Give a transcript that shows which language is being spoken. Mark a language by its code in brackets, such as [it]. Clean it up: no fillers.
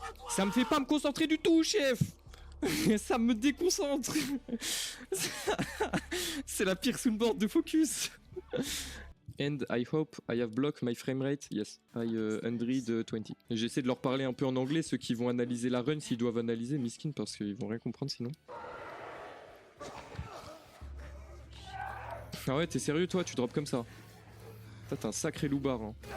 [fr] Ça me fait pas me concentrer du tout, chef. Ça me déconcentre. C'est la pire soundboard de focus. [en] And I hope I have blocked my frame rate. Yes, I 120. [fr] J'essaie de leur parler un peu en anglais, ceux qui vont analyser la run, s'ils doivent analyser, miskin, parce qu'ils vont rien comprendre sinon. Ah ouais, t'es sérieux toi? Tu drops comme ça? T'es un sacré loupard. Hein.